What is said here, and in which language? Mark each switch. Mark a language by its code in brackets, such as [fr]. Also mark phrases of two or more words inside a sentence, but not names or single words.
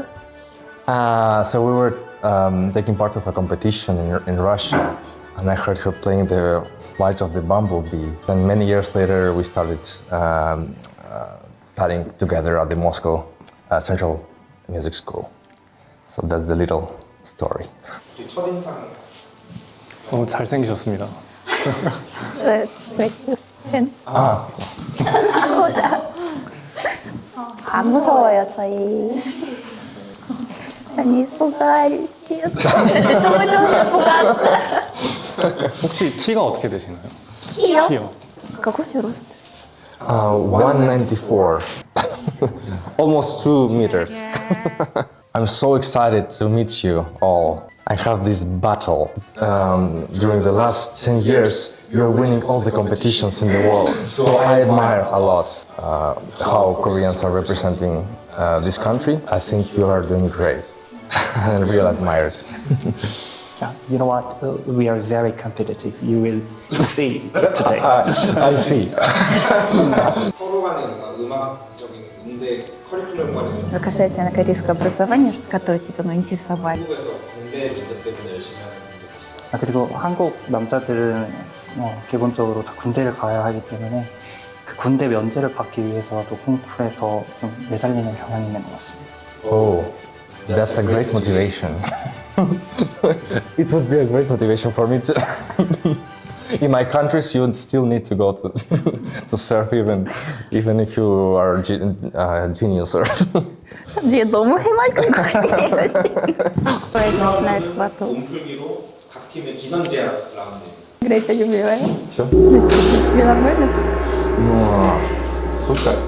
[en] So we were taking part of a competition in Russia, and I heard her playing the Flight of the Bumblebee. And many years later, we started studying together at the Moscow Central Music School. So that's the little story. [ko] 첫인상 너무 잘생기셨습니다. 네, 안 무서워요, 저희. [ru] Они испугались. [ko] 혹시 키가 어떻게 되시나요? 키요? [ru] Какой у тебя рост? [en] 194, almost 2 meters. I'm so excited to meet you all. I have this battle. During the last 10 years, you're winning all the competitions in the world. So I admire a lot how Koreans are representing this country. I think you are doing great. I really admire it. Yeah, you know what? We are very competitive. You will see today. I see. [ko] 서로 간의 음악적인 음대 커리큘럼 관해서 [ru] Касательно корейского образования, которое тебя интересовали. [ko] 한국에서 군대 문제 때문에 열심히 하는 분들 계시다. 그리고 한국 남자들은 기본적으로 다 군대를 가야 하기 때문에 그 군대 면제를 받기 위해서도 콩쿠르에 더 좀 매달리는 경향이 있는 것 같습니다. [en] Oh, that's a great motivation. It would be a great motivation for me too. In my countries, you still need to go to serve even if you are a genius or. [ko] 얘 너무 해맑은 거 아니에요, 지금? [ru] начинается батл. [ko] 몸풀기로 각 팀의 기선제압 라운드. [ru] Играть я любила. Все? Тебе нормально? Ну, супер.